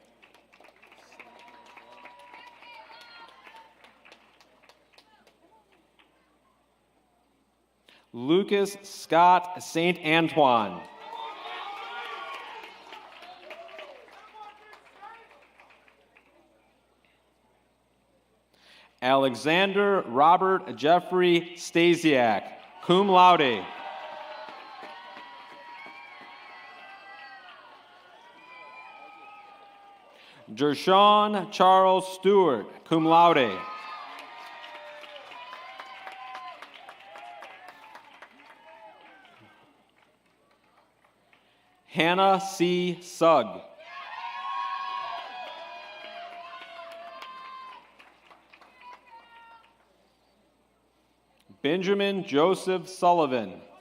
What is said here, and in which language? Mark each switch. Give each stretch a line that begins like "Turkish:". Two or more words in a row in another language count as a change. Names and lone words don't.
English: Lucas Scott St. Antoine. Alexander Robert Jeffrey Stasiak,
Latin: cum laude.
English: Jershawn Charles Stewart,
Latin: cum laude.
English: Hannah C. Sugg. Benjamin Joseph Sullivan.